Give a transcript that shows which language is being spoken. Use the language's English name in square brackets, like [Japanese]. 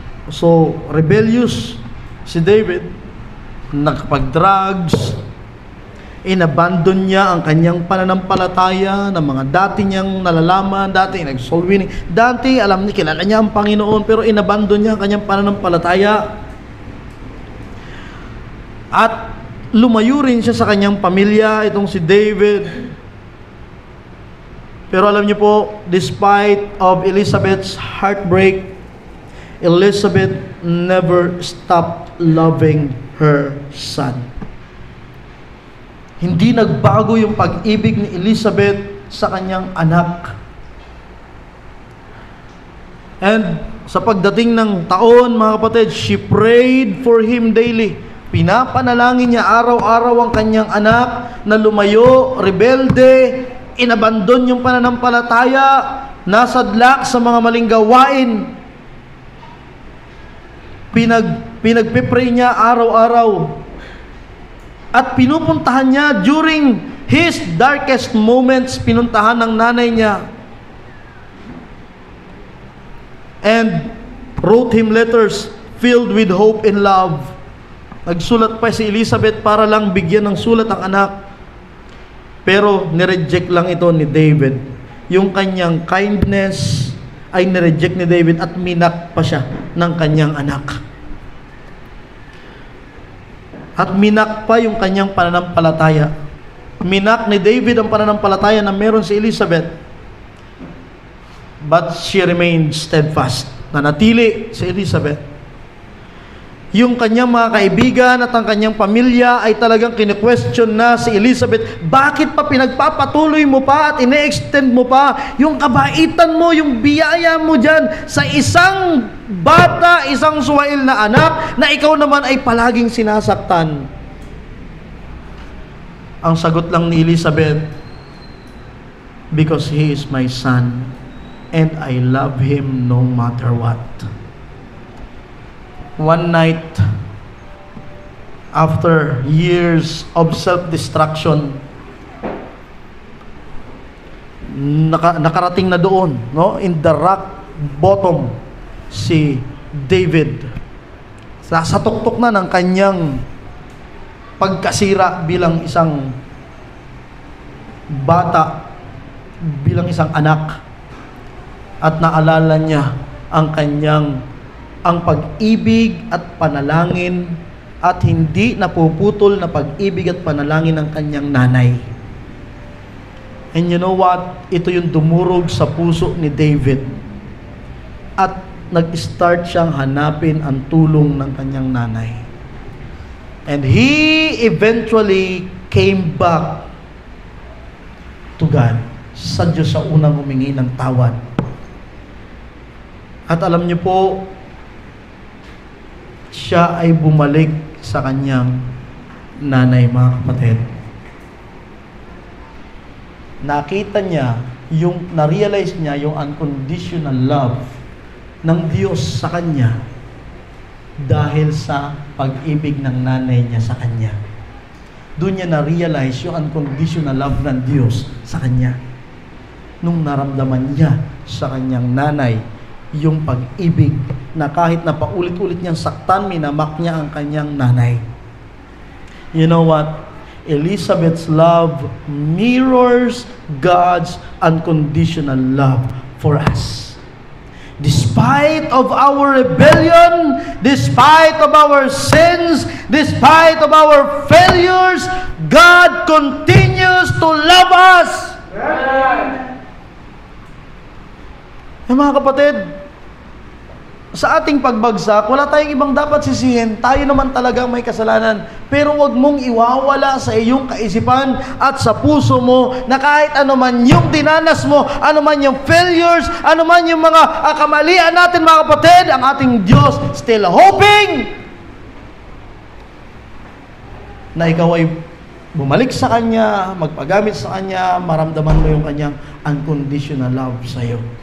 [Filipino] So, rebellious si David, nakapag-drugs, inabandon niya ang kanyang pananampalataya ng mga dati niyang nalalaman, dati nag-soul winning. Dati, alam niya, kilala niya ang Panginoon, pero inabandon niya ang kanyang pananampalataya. At lumayo rin siya sa kanyang pamilya, itong si David. Pero alam niyo po, [English] despite of Elizabeth's heartbreak, Elizabeth never stopped loving her son. [Filipino] Hindi nagbago yung pag-ibig ni Elizabeth sa kanyang anak. And sa pagdating ng taon, mga kapatid, [English] she prayed for him daily. [Filipino] Pinapanalangin niya araw-araw ang kanyang anak na lumayo, rebelde, inabandon yung pananampalataya, nasadlak sa mga maling gawain. Pinagpipray niya araw-araw. At pinupuntahan niya [English] during his darkest moments, [Filipino] pinuntahan ng nanay niya. [English] And wrote him letters filled with hope and love. [Filipino] Nagsulat pa si Elizabeth para lang bigyan ng sulat ang anak. Pero nireject lang ito ni David. Yung kanyang kindness ay nireject ni David at minak pa siya ng kanyang anak. At minak pa yung kanyang pananampalataya. Minak ni David ang pananampalataya na meron si Elizabeth. [English] But she remained steadfast. [Filipino] Nanatili si Elizabeth. Yung kanyang mga kaibigan at ang kanyang pamilya ay talagang kine-question na si Elizabeth, bakit pa pinagpapatuloy mo pa at ine-extend mo pa yung kabaitan mo, yung biyaya mo dyan sa isang bata, isang suwail na anak na ikaw naman ay palaging sinasaktan. Ang sagot lang ni Elizabeth, [English] because he is my son and I love him no matter what. One night, after years of self-destruction, [Filipino] nakarating na doon, no? [English] In the rock bottom, [Filipino] si David. Sa tuktok na ng kanyang pagkasira bilang isang bata, bilang isang anak. at naalala niya ang pag-ibig at panalangin at hindi napuputol na pag-ibig at panalangin ng kanyang nanay. [English] And you know what? [Filipino] Ito yung dumurog sa puso ni David. At nag-start siyang hanapin ang tulong ng kanyang nanay. [English] And he eventually came back to God. [Filipino] Sa Diyos sa unang humingi ng tawad. At alam niyo po, siya ay bumalik sa kanyang nanay, mga kapatid. Nakita niya, na-realize niya yung unconditional love ng Diyos sa kanya dahil sa pag-ibig ng nanay niya sa kanya. Doon niya na-realize yung unconditional love ng Diyos sa kanya. Nung naramdaman niya sa kanyang nanay yung pag-ibig na kahit na paulit-ulit niyang saktan, minamak niya ang kanyang nanay. [English] You know what? Elizabeth's love mirrors God's unconditional love for us. Despite of our rebellion, despite of our sins, despite of our failures, God continues to love us. [Filipino] Mga kapatid, sa ating pagbagsak, wala tayong ibang dapat sisihin. Tayo naman talagang may kasalanan. Pero wag mong iwawala sa iyong kaisipan at sa puso mo na kahit ano man yung dinanas mo, ano man yung failures, ano man yung mga kamalian natin, mga kapatid, ang ating Diyos still hoping na ikaw ay bumalik sa Kanya, magpagamit sa Kanya, maramdaman mo yung Kanyang unconditional love sa iyo.